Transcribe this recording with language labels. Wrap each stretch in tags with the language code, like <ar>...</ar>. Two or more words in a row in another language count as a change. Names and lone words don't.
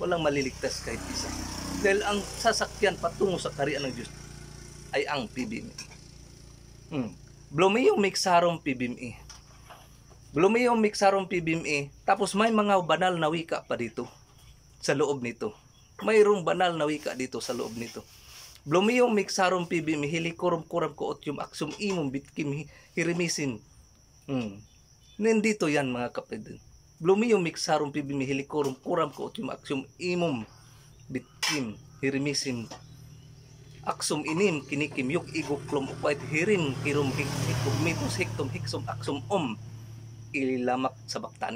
<tl>Walang maliligtas kahit isa. Dahil ang sasakyan patungo sa kaharian ng Diyos ay ang PBME. Blomium Mixarum PBME. Blomium Mixarum PBME. Tapos may mga banal na wika pa dito sa loob nito. Mayroong banal na wika dito sa loob nito. Blomium Mixarum PBME Helicorum Coram Cootium Axum Imum Bitkim Hirimisin. Nandito yan mga kapatid. Blomium Mixarum PBME Helicorum Coram Cootium Axum Imum Bitkim Hirimisin Axum Inim Kinikim Yuk Iguklum Upait Hirim Kirum Hikmitus Hiktum Hiksum Axum Ililamak sa baktani.</tl>